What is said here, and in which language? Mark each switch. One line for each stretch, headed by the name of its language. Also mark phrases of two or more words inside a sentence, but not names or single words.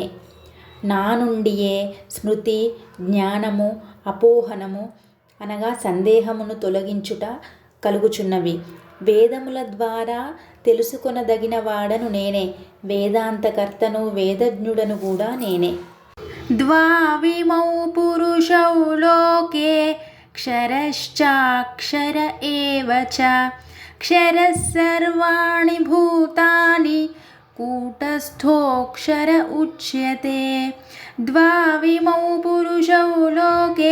Telugu: నా నుండియే స్మృతి, జ్ఞానము, అపోహనము అనగా సందేహమును తొలగించుట కలుగుచున్నవి. వేదముల ద్వారా తెలుసుకొనదగిన వాడను నేనే. వేదాంతకర్తను, వేదజ్ఞుడను కూడా నేనే.
Sanskrit: द्वाविमौ पुरुषौ लोके क्षरश्चाक्षर एव च क्षरः सर्वाणि भूतानि कूटस्थोऽक्षर उच्यते द्वाविमौ पुरुषौ लोके